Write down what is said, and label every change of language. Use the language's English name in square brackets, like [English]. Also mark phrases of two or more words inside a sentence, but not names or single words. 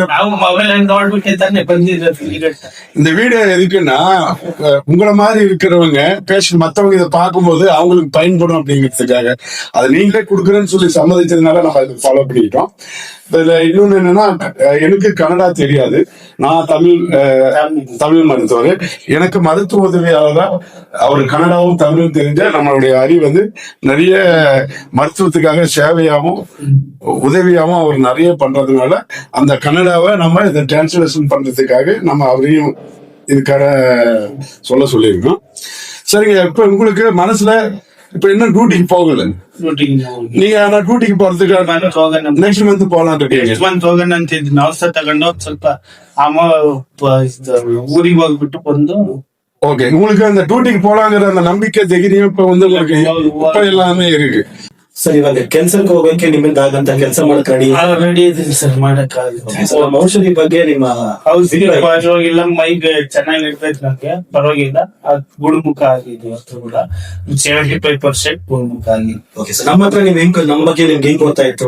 [Kannada] ನಾವು ಮೊಬೈಲ್ ನೋಡ್ಬಿಟ್ಟೆ ತಾನೆ ಬಂದಿರೋದು. [Tamil] இந்த வீடியோ எதுக்குன்னா உங்கள மாதிரி இருக்கிறவங்க பேஷண்ட் மத்தவங்க இதை பார்க்கும்போது அவங்களுக்கு பயன்படும் அப்படிங்கிறதுக்காக அதை நீங்களே கொடுக்குறேன்னு சொல்லி சம்மதிச்சதுனால நம்ம அதை ஃபாலோ பண்ணிக்கிட்டோம். இதுல இன்னொன்னு என்னன்னா, எனக்கு கன்னடா தெரியாது, நான் தமிழ் மருத்துவர். எனக்கு மருத்துவ உதவியாளர் தான் அவர் கன்னடாவும் தமிழும் தெரிஞ்ச நம்மளுடைய அறிவு வந்து நிறைய மருத்துவத்துக்காக சேவையாகவும் உதவியாகவும் அவர் நிறைய பண்றதுனால அந்த கன்னடாவை நம்ம இதை டிரான்ஸ்லேஷன் பண்றதுக்காக நம்ம அவரையும் இதுக்காக சொல்லியிருக்கோம். சரிங்க, இப்ப உங்களுக்கு மனசுல இப்ப என்ன டியூட்டிக்கு போகல நீங்க, ஆனா டியூட்டிக்கு போறதுக்கு [English] next month [Tamil] போகலாம் இருக்கீங்க. [Kannada] ಹೋಗೋಣ ಅಂತ ಇದ್ದೀನಿ. ಔಷಧ ತಗೊಂಡು ಸ್ವಲ್ಪ ಊರಿಗೆ ಹೋಗ್ಬಿಟ್ಟು ಬಂದು. [Tamil] ஓகே, உங்களுக்கு அந்த டியூட்டிக்கு போலாங்கிற அந்த நம்பிக்கை தைரியம் இப்ப வந்து உங்களுக்கு இப்ப எல்லாமே இருக்கு. [Kannada] ಸರ್, ಇವಾಗ ಕೆಲ್ಸಕ್ಕೆ ಹೋಗಕ್ಕೆ ನಿಮ್ಮಿಂದ ಆಗಂತ ಕೆಲಸ ಮಾಡಕ್ ರೆಡಿ ರೆಡಿ ಇದೀನಿ ಸರ್, ಮಾಡಕ್ಕಾಗಲ್ಲ. ಔಷಧಿ ಬಗ್ಗೆ ನಿಮ್ಮ ಔಷಧಿ ಪರವಾಗಿಲ್ಲ, ಮೈಗೆ ಚೆನ್ನಾಗಿರ್ತೈತೆ, ನಂಗೆ ಪರವಾಗಿಲ್ಲ. ಗುಣಮುಖ ಆಗಿದೆ ಅಷ್ಟು ಕೂಡ 75% ಗುಣಮುಖ ಆಗಿದೆ. [English] okay sir, [Kannada] ನಮ್ಮ ಹತ್ರ ನೀವು ಹೆಂಗ್ ನಮ್ಮ ಬಗ್ಗೆ ನಿಮ್ಗೆ ಹೆಂಗ್ ಗೊತ್ತಾಯ್ತು?